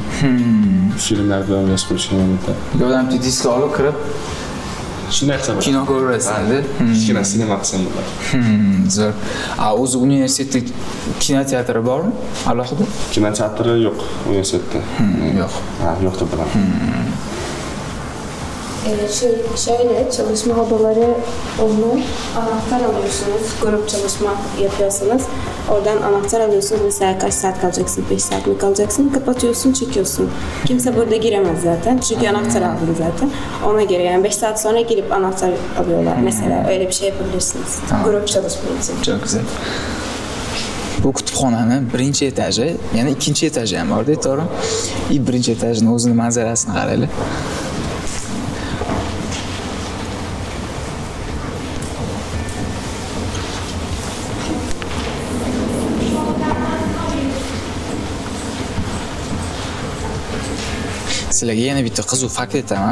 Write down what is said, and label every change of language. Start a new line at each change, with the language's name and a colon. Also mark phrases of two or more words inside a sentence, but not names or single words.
Uzbek: Filmlarni yozib qo'yishgan yerda. Bu yoqda ham diskga olib kirib Shunday qilsa bo'ladi. kino ko'rasizlar. Kichkina sinema qilsam bo'ladi. Zo'r. O'zi universitetda kinoteatri bormi? Alohida? Kinoteatri yo'q universitetda. Yo'q. Yo'q deb bilaman.
Turkish: Şöyle çalışma odaları olur. Anahtar alıyorsunuz. Grup çalışma yapıyorsanız oradan anahtar alıyorsunuz. Mesela kaç saat kalacaksın? 5 saat mi kalacaksın? Kapatıyorsun, çekiyorsun. Kimse burada giremez zaten. Çünkü anahtar aldın zaten. Ona göre yani 5 saat sonra girip anahtar alıyorlar. Mesela öyle bir şey yapabilirsiniz. Grup çalışma için. Çok güzel.
Uzbek: Bu kutubxonani birinchi etaji, yana ikkinchi etaji ham bor-da, to'g'rimi? Birinchi etajning o'zini manzarasini qaranglar. Sizlarga yana bitta qiziq fakt aytaman.